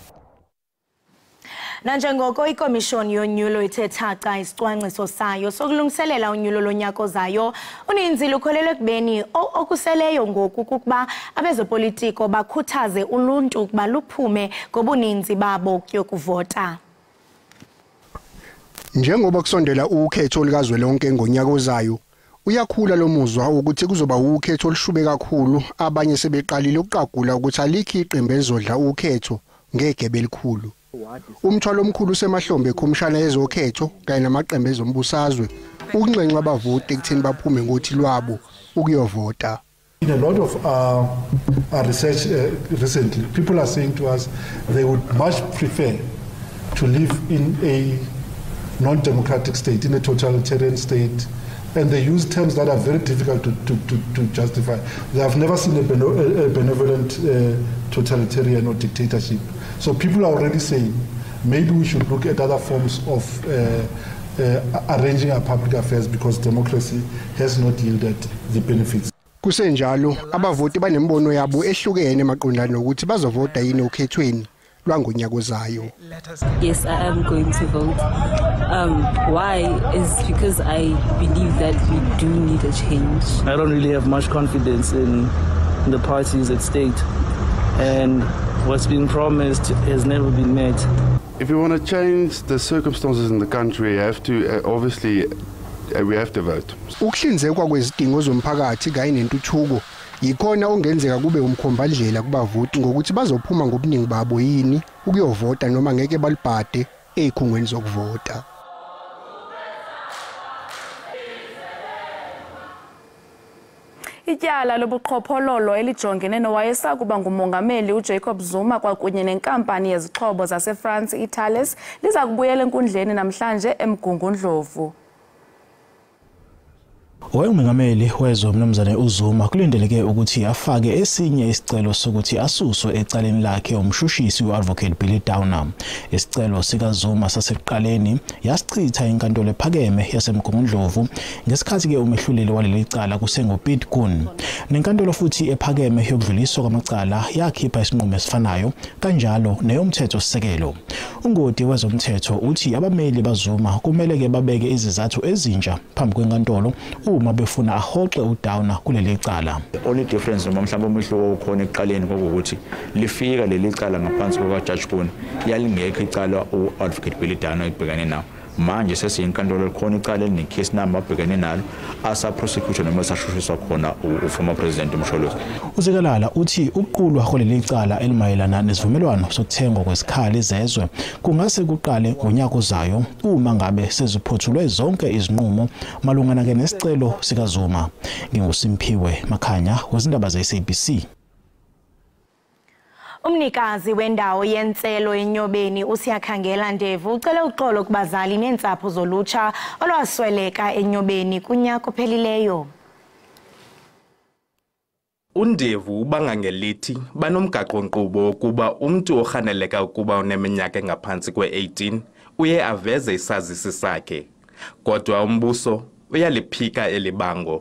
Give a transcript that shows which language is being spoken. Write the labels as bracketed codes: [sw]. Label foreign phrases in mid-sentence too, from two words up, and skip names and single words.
[xh] Nanjengoko ikomishoni yonyulo ithethaca isicwangciso sayo sokulungiselela unyulo lonyaka ozayo, uninzi lukholelwe ekubeni okuseleyo ngoku kukuba abezopolitiko bakhuthaze uluntu ukuba luphume ngobuninzi babo kuyokuvota. [zu] Njengoba kusondela ukhetho likazwelonke ngonyaka ozayo, uyakhula lo muzwa ukuthi kuzoba ukhetho olushube kakhulu. Abanye sebeqalile ukuqagula ukuthi alikho iqembu elizodla ukhetho ngegebe elikhulu. Umthwalo omkhulu semahlombe ekhomishana yezokhetho kanye namaqembu ezombusazwe ukunxenxa abavoti ekutheni baphume ngothi lwabo ukuyovota. [en] In a lot of research recently, people are saying to us they would much prefer to live in a non-democratic state, in a totalitarian state, and they use terms that are very difficult to justify. They have never seen a benevolent totalitarian or dictatorship. So people are already saying maybe we should look at other forms of arranging our public affairs because democracy has not yielded the benefits. [zu] Kusenjalo abavoti banembono yabo ehlukene maqondana ukuthi bazovota yini okhethweni lwangonyaka ozayo. [en] Yes, I am going to vote. Why is because I believe that we do need a change. I don't really have much confidence in the parties at stake, and what's been promised has never been met. If we want to change the circumstances in the country, we have to obviously we have to vote. [zu] Ukuhlinzekwa kwezidingo zomphakathi kanye nentuthuko yikhona ongenzeka kube umkhombandlela kubavoti ngokuthi bazophuma ngobuningi babo yini ukuyovota noma ngeke balibhade ezikhungweni zokuvota. [xh] Ityala lobuqhophololo elijongene nowayesakuba ngumongameli uJacob Zuma kwakunye nenkampani yezixhobo zaseFrance iThales liza kubuyela enkundleni namhlanje eMgungundlovu. [zu] Owayengumongameli wezwe uMnumzane uZuma kulindeleke ukuthi afake esinye isicelo sokuthi asuswe ecaleni lakhe umshushisi uAdvocate Billy Downer. Isicelo sikaZuma sasekuqaleni yasichitha inkantolo ephakeme yaseMgungundlovu ngesikhathi ke umehluleli waleli cala kusengoPete Kun. Nenkantolo futhi ephakeme yokudluliswa kwamacala yakhipha isinqumo esifanayo kanjalo neyomthetho sisekelo. Ungoti wezomthetho uthi abameli baZuma kumele ke babeke izizathu ezintsha phambi kwenkantolo uma befuna ahoxe uDowner kuleli cala. [en] The only difference [zu] noma mhlawumbe umehluko okhona eqaleni kokuthi lifika leli cala ngaphansi kwa Judge Kun yalingekho icala uAdvocate Billy Downer ebhekane nawo. manje sesiyinkantolo likhona icala eline- [en] case number [zu] abhekene nalo asa-prosecutor noma esashushiswa khona [en] uformer president [zu] uMsholozi. uZikelele uthi ukuqulwa kwaleli cala elimayelana nesivumelwano sokuthengwa kwesikhali ezezwe kungase kuqale ngonyaka ozayo uma ngabe seziphothulwe zonke izinqumo malungana nesicelo sikaZuma. NginguSimphiwe Makhanya wezindaba ze-SABC. [xh] Umnikazi wendawo yentselo eNyobeni uSiyakhangela Ndevu ucele uxolo kubazali neentsapho zolutsha olwasweleka eNyobeni kunyaka ophelileyo. uNdevu ubanga ngelithi banomgaqo-nkqubo ukuba umntu orhaneleka ukuba uneminyaka engaphansi kwe-18 uye aveze isazisi sakhe, kodwa umbuso uyaliphika elibango.